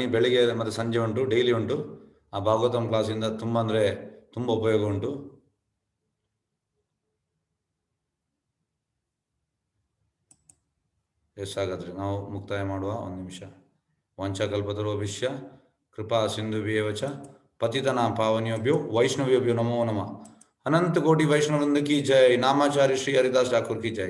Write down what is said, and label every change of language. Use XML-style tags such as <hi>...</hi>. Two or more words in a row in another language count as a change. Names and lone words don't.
<kn>ಬೆಳಿಗ್ಗೆ ಮತ್ತು ಸಂಜೆ ಉಂಟು, ಡೈಲಿ ಉಂಟು. ಆ ಭಾಗವತಂ ಕ್ಲಾಸಿಂದ ತುಂಬ ಅಂದರೆ ತುಂಬ ಉಪಯೋಗ ಉಂಟು. ಎಸ್, ಹಾಗಾದರೆ ನಾವು ಮುಕ್ತಾಯ ಮಾಡುವ. ಒಂದು ನಿಮಿಷ.</kn> <sa>ವಂಚಕಲ್ಪತರುಭ್ಯಶ್ಚ ಕೃಪಾ ಸಿಂಧುಭ್ಯೇವ ಚ ಪತಿತನಾಂ ಪಾವನೇಭ್ಯೋ ವೈಷ್ಣವೇಭ್ಯೋ ನಮೋ ನಮಃ.</sa> <hi>अनंत कोटि वैष्णव वृंद की जय. नामाचार्य श्री हरिदास ठाकुर की जय.</hi>